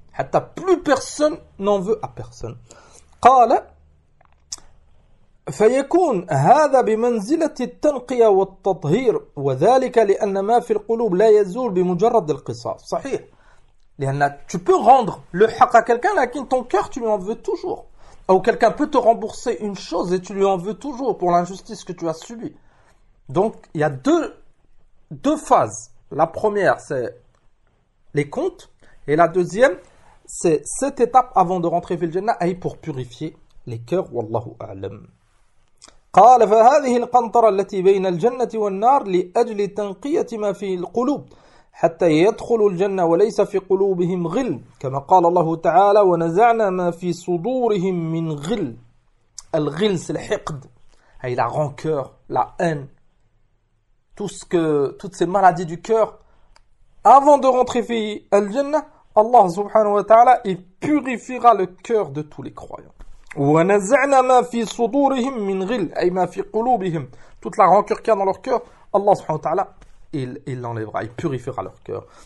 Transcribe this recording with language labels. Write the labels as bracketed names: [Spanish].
[Arabic] Hatta [French] plus personne n'en veut à personne. [Arabic] قال فيكون هذا بمنزلة التنقية والتطهير وذلك لأن ما في القلوب لا يزول بمجرد القصاص صحيح [French] لأن tu peux rendre le haq à quelqu'un [Arabic] lakin [French] ton cœur tu lui en veux toujours ou quelqu'un peut te rembourser une chose et tu lui en veux toujours pour l'injustice que tu as subie donc il y a deux phases la première c'est les comptes et la deuxième C'est cette étape avant de rentrer [Arabic] fil Jannah [French] aïe pour purifier les cœurs. [Arabic] Wallahu a'lam. قال فهذه القنطرة التي بين الجنة والنار لأجل تنقية ما في القلوب حتى يدخل الجنة وليس في قلوبهم غل كما قال الله تعالى ونزعنا ما في صدورهم من غل. الغل [French] c'est [Arabic] الحقد [French] aïe la rancœur, la haine, toutes ces maladies du cœur avant de rentrer [Arabic] fil Jannah. [French] Allah subhanahu wa ta'ala, il purifiera le cœur de tous les croyants. [Arabic] وَنَزَعْنَا مَا فِي صُدُورِهِمْ مِنْ غِلْ أي مَا فِي قُلُوبِهِمْ [French] Toute la rancœur qu'il y a dans leur cœur, Allah subhanahu wa ta'ala, il l'enlèvera, il purifiera leur cœur.